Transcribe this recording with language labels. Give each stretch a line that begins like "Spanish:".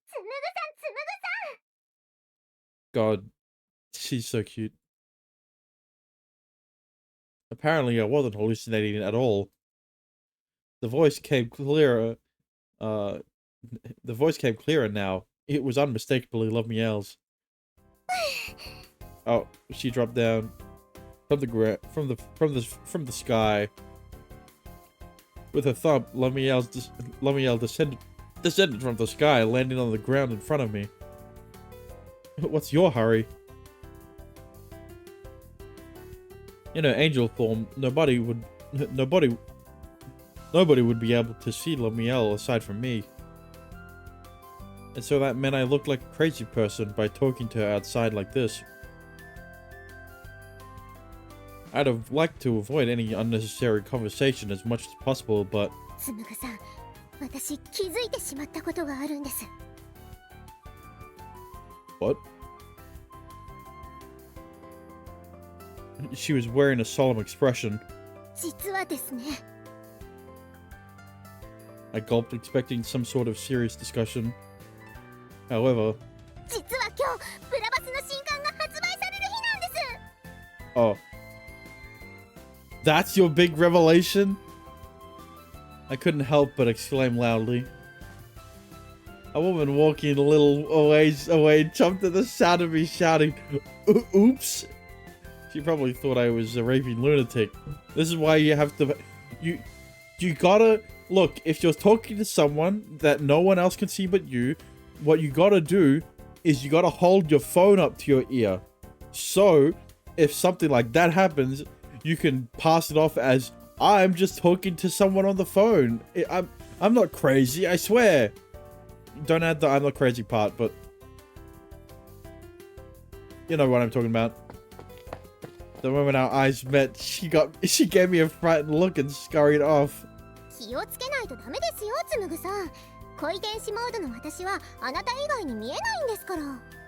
Japanese: つむぐさんつむぐさん
English: God, she's so cute. Apparently, I wasn't hallucinating at all. The voice came clearer. The voice came clearer now. It was unmistakably Love Meow's. Oh, she dropped down from the sky. With her thumb, Love Meow descended from the sky, landing on the ground in front of me. What's your hurry? In her angel form, nobody would be able to see Love Meow aside from me. And so that meant I looked like a crazy person by talking to her outside like this. I'd have liked to avoid any unnecessary conversation as much as possible, but
Japanese: つむぐさん、私気づいてしまったことがあるんです。
English: what? She was wearing a solemn expression.
Japanese: 実はですね。
English: I gulped, expecting some sort of serious discussion. However,
Japanese: 実は今日ブラバスの新刊が発売される日なんです。
English: oh. That's your big revelation? I couldn't help but exclaim loudly. A woman walking a little away jumped at the sound of me shouting, "Oops!" She probably thought I was a raving lunatic. This is why you have to... You gotta... Look, if you're talking to someone that no one else can see but you, what you gotta do is you gotta hold your phone up to your ear. So, if something like that happens, you can pass it off as, I'm just talking to someone on the phone. I'm not crazy, I swear. Don't add the I'm not crazy part, but... You know what I'm talking about. The moment our eyes met, she gave me a frightened look and scurried off.
Japanese: 気をつけないとダメですよ、つむぐさん。恋天使モードの私はあなた以外に見えないんですから。